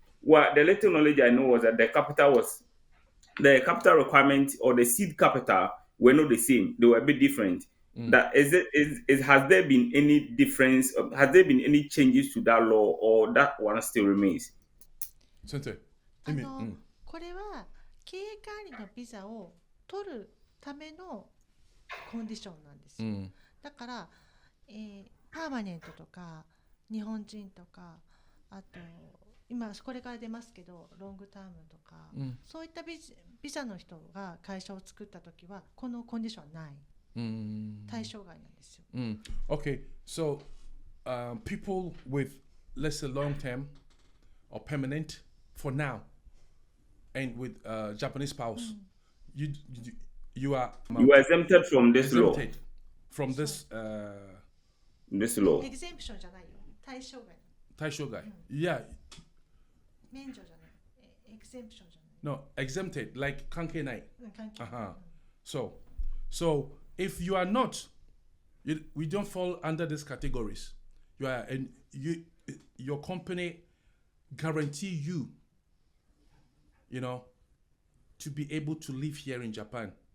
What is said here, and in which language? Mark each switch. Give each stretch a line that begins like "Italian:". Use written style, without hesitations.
English: Well, the little knowledge I know was that the capital requirement or the seed capital were not the same. They were a bit different. That has there been any difference? Has there been any changes to that law, or that one still remains?
Japanese: 先生、意味、うん。これは経営管理のビザを取るためのコンディションなんですよ。だから、パーマネントとか日本人とか、あと今これから出ますけどロングタームとか、そういったビザの人が会社を作った時はこのコンディションはない。対象外なんですよ。
English: Okay, so people with, let's say, long term or permanent for now, and with Japanese spouse, you are exempted from this law. exempted from this This law.
Japanese: エグゼンプションじゃないよ。対象外。対象外。Yeah. 免除じゃない。エグゼンプションじゃない。
English: No, exempted, like
Japanese: 関係ない。関係ない。
English: So if you are not, we don't fall under these categories. You are, and your company guarantee you, to be able to live here in Japan.